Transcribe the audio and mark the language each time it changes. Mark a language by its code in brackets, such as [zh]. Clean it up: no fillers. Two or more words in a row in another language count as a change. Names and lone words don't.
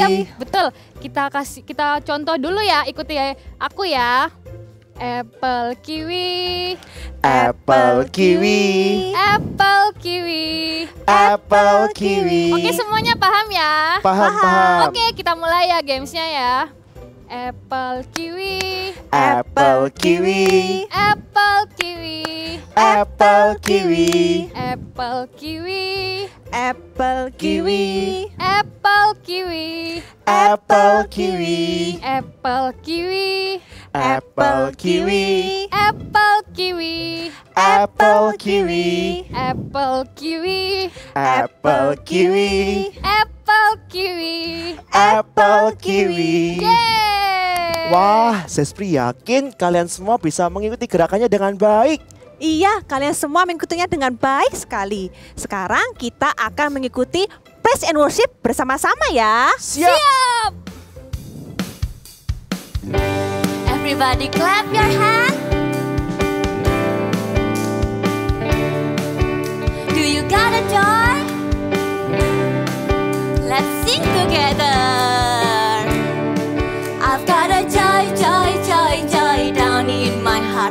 [id] Yap, betul. Kita contoh dulu ya. Ikuti ya aku ya. [en] Apple Kiwi. Apple Kiwi. Apple Kiwi. Apple Kiwi. [id] Oke, semuanya paham ya? Paham. Oke, kita mulai ya gamesnya ya. [en] Apple Kiwi. Apple Kiwi. Apple Kiwi. Apple Kiwi. Apple Kiwi. Apple Kiwi. Apple Kiwi. Apple Kiwi. Apple Kiwi. Apple Kiwi. Apple Kiwi. Apple Kiwi. Apple Kiwi. Apple Kiwi. Apple Kiwi. Apple Kiwi. Yeay! [id] Wah, Zespri yakin kalian semua bisa mengikuti gerakannya dengan baik. Iya, kalian semua mengikutinya dengan baik sekali. Sekarang kita akan mengikuti [en] praise and worship [id] bersama-sama ya. Siap. [en] Everybody clap your hand. Do you got a joy? Let's sing together. I've got a joy, joy, joy, joy down in my heart.